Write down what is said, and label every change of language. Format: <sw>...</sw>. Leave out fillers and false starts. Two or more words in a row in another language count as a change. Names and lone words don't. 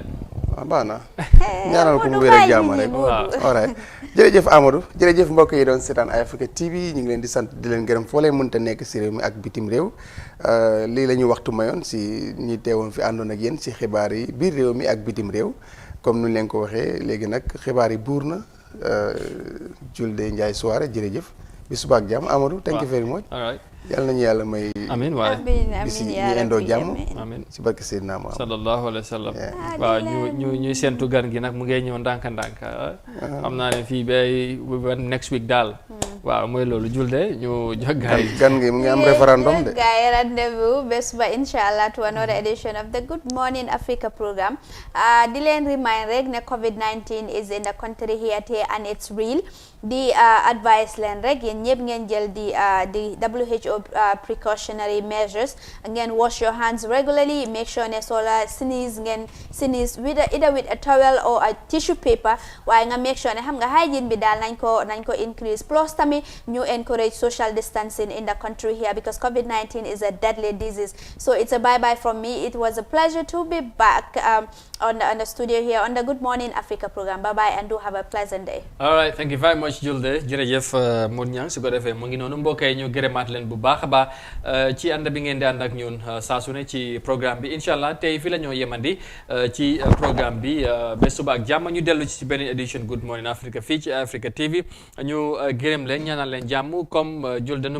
<wo>baax na ñaanal ko mu wér ak jàmm rek alright jërëjëf Amadou jërëjëf mbokk yi doon seetaan Eye Africa TV ñu ngi leen di sant di leen gërëm foo leen mënta nekk si réew mi ak bitim réew lii la ñu waxtu mayoon si ñi teewoon fi àndoon ak yéen si xibaar yi biir réew mi ak bitim réew comme nu leen ko waxee léegi nag xibaar yi buur na Julde Ndiaye Soare jërëjëf bi suba ak jàmm Amadou</wo> <en>thank you very much</en> <wo>yàlla nañu yàlla may amiin waay bisi ñu indoo jàmm amiin si barke Seydina Muhammad</wo> <ar>صلى الله عليه وسلم</ar> <wo>waaw ñuy sentu gan gi nag mu ngay ñëw ndànk-ndànk xam naa ne fii bay</wo> <en>next week</en> <wo>daal waaw mooy loolu Julde ñu jox gars yi gan gi mu ngi am référendum de gars yi rendez-vous bés ba inshallah</wo> <en>to another edition of the Good Morning Africa program</en> <wo>di leen remind rek ne COVID-19</wo> <en>is in the country here and it's real</en> <wo>di advice leen rek yéen ñëpp ngeen jël di</wo> <en>WHO precautionary measures ngeen wash your hands regularly make sure</en> <wo>ne soola</wo> <en>sneeze ngeen sneeze either with a towel or a tissue paper</en> <wo>waaye nga</wo> <en>make sure</en> <wo>ne xam nga</wo> <en>hygiene</en> <wo>bi daal nañ ko</wo> <en>increase</en> <wo>plus tamit ñu</wo> <en>encourage social distancing in the country here because COVID-19 is a deadly disease so it's a bye bye from me. It was a pleasure to be back on the studio here on the Good Morning Africa program. Bye bye and do have a pleasant day. All right, thank you very much</en> <wo>Julde jërëjëf Mon Ñang su ko defee mu ngi noonu mbokk yi ñu gërëmaat leen bu baax a baax ci ànd bi ngeen di ànd ak ñun saa su ne ci programme bi incha allah tey fii la ñoo yemandi ci programme bi ba suba ak jàmm ñu dellu ci beneen édition Good Morning Africa fii ci Africa TV ñu gërëm leen ñaanal leen jàmm comme Julde nu mu</wo>